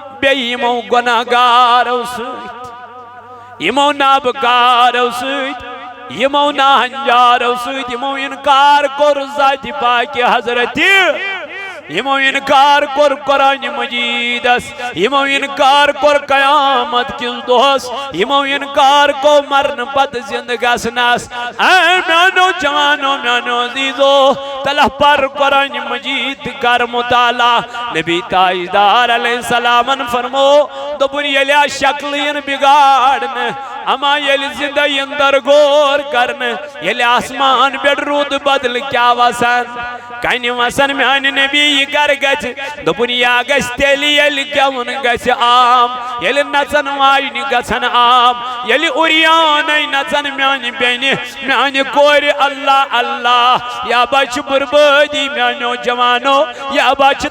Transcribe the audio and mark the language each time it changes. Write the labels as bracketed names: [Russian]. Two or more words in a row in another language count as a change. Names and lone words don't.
[Kashmiri] بیمو گناہگارو سۭتۍ یمو نابکارو سۭتۍ یمو ناہنجارو سۭتۍ یمو انکار کوٚر ذاتِ پاکہِ حضرت یمو انکار کوٚر قرآن مجیدس یمو انکار کوٚر قیامت کِس دۄہس یمو انکار کوٚر مرن پتہٕ زندٕ گژھنس اے میانو جوانو میانو عزیزو تلہ پر قرآن مجید تہٕ کر مطالعہ نبی تاجدار علیہ السلامن فرمو دوٚپُن ییٚلہِ شکلہٕ یِن بگاڑنہٕ اما ییٚلہِ زندہ یِن درغور کرنہٕ ییٚلہِ آسمان پٮ۪ٹھ روٗد بدل کیٛاہ وسان کنہِ وسن میانہِ نبی یہ کر گژھِ دوٚپُن یا گژھِ تیٚلہِ ییٚلہِ گٮ۪وُن گژھِ عام ییٚلہِ نژن واجنہِ گژھن عام ییٚلہِ اُریانَے نژن میانہِ بیٚنہِ میانہِ کورِ اللہ اللہ یا بچہِ بربٲدی میانیو جوانو یا بچہِ